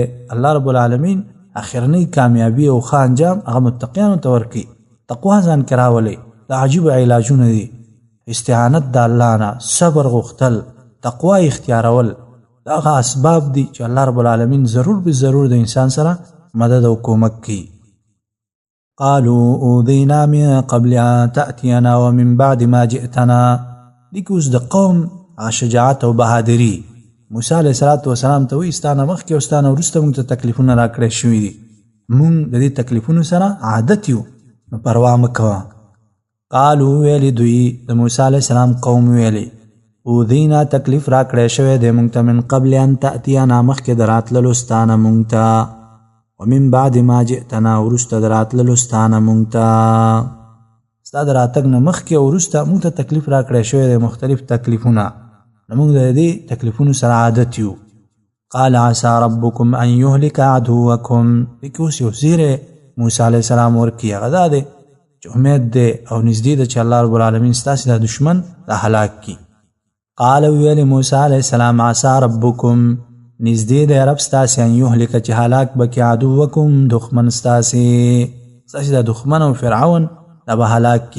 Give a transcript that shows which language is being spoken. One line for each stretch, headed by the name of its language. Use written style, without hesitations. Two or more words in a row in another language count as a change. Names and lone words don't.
Pashto: الله رب العالمین اخرنی کامیابی او ښه انجام هغه متقیانو ته ورکوي. تقوا ځان کې راولئ. دا عجیب علاجونه دي. استعانت د الله نه، صبر غوښتل، تقوا اختیارول، دا هغه اسباب دي چې الله رب العالمین ضرور به ضرور د انسان سره مدد او کومک کوي.
Arabic: قالوا اوذینا من قبل ان تأتینا ومن بعد ما جئتنا.
Pashto: دي کې اوس د قوم شجاعت او بهادري. موسی علیه السلام ته وایي ستا نه مخکې او ستا نه وروسته موږ ته تکلیفونه راکړی شوي دي، موږ د دې تکلیفونو سره عادت یو، نو پروا مه کوه. قالو ویلی دوی د موسی علیه السلام قوم ویلی اوذینا تکلیف راکړی شوی دی موږ ته
Arabic: من قبل ان تأتینا
Pashto: مخکې د راتللو ستا نه موږ ته
Arabic: ومن بعد ما جئتنا
Pashto: وروسته د راتللو ستا نه موږ ته. ستا د راتګ نه مخکې او وروسته موږ ته تکلیف راکړی شوی دی مختلف تکلیفونه، نو موږ د دې تکلیفونو سره عادت یو.
Arabic: قال عسى ربکم ان یهلک عدوکم.
Pashto: دې کې اوس یو زیری موسی علیه السلام ورکړي، هغه دا دی چې امید دی او نږدې ده چې الله رب العالمین ستاسې دا دشمن دا هلاک کړي. قال ویل موسی علیه السلام
Arabic: عسى ربکم
Pashto: نږدې دی رب ستاسې
Arabic: ان یهلک
Pashto: چې هلاک به کړي عدوکم دښمن ستاسې دا دښمن او فرعون دا به هلاک کړي.